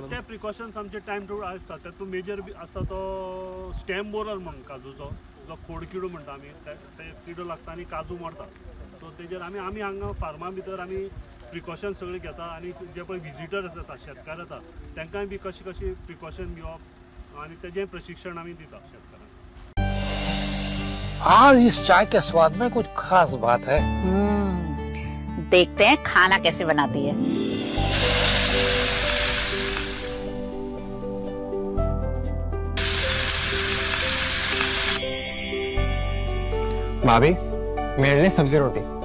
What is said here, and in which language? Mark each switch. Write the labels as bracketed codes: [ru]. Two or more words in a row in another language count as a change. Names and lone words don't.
[kok] ते प्रिकॉशन्स आमचे टायम टू आसता तातूंत मेजर आसता तो [en] stem borer [kok] म्हणून काजूचो जो खोड किडो म्हणटा आमी ते किडो लागता आनी काजू मरता सो तेजेर आमी हांगा फार्मा भितर आमी प्रिकॉशन सगळे घेता आनी जे पळय विजिटर्स येता शेतकार येता तांकांय बी कशी प्रिकॉशन घेवप आनी तेजें प्रशिक्षण आमी दिता शेतकारांक. [hi] आज इस चाय के स्वाद में कुछ खास बात है। देखते हैं खाना कैसे बनाती है। भाभी मेरे लिए सब्जी रोटी।